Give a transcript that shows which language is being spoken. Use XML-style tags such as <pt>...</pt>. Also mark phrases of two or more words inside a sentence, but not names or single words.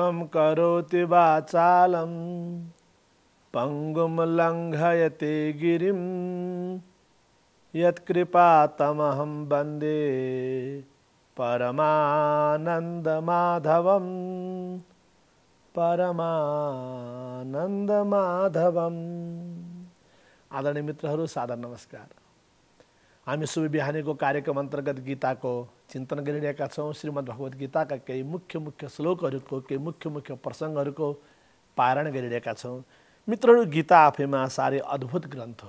<sa>करोति वाचालं पंगुम लंघयते गिरिं यत्कृपातमहं वन्दे परमानन्दमाधवं परमानन्दमाधवं।</sa> <ne>आदरणीय मित्रहरू, सादर नमस्कार। हामी शुभ बिहानीको कार्यक्रम अन्तर्गत गीताको चिन्तन गरिरहेका छौँ। श्रीमद् भगवत गीताका केही मुख्य श्लोकहरूको, केही मुख्य प्रसङ्गहरूको पारायण गरिरहेका छौँ। मित्रहरू, गीता आफैमा साह्रै अद्भुत ग्रन्थ हो।</ne>